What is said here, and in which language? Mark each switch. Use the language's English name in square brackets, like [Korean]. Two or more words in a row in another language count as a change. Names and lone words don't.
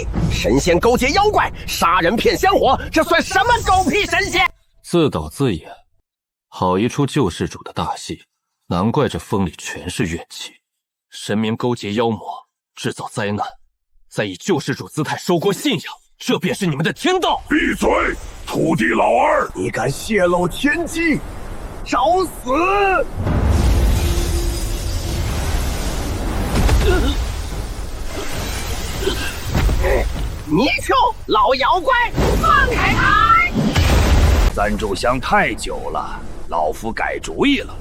[Chinese] 神仙勾結妖怪，殺人騙香火，這算什麼狗屁神仙？自導自演，好一出救世主的大戲，難怪這風裡全是怨氣。神明勾結妖魔，制造災難，再以救世主姿態收割信仰，這便是你們的天道。閉嘴！土地老二，你敢泄露天機，找死！泥鳅，老妖怪，放開他！3炷香太久了，老夫改主意了。